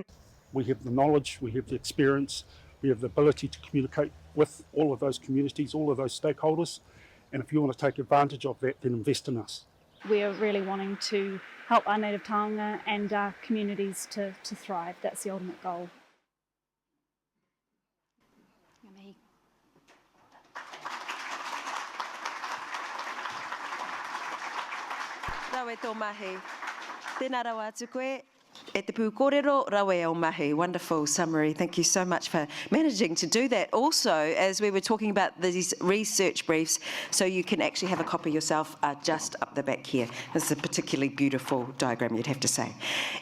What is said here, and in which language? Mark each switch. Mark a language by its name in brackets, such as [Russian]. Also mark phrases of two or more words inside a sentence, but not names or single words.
[English] We have the knowledge, we have the experience, we have the ability to communicate with all of those communities, all of those stakeholders, and if you want to take advantage of that, then invest in us. We are really wanting to help our native taonga and our communities to thrive. That's the ultimate goal. [Māori] Rawe tō mahi. Tēnā rau atu koe. E te pūkōrero, rawe au mahi. [English] Wonderful summary. Thank you so much for managing to do that. Also, as we were talking about these research briefs, so you can actually have a copy yourself just up the back here. This is a particularly beautiful diagram, you'd have to say.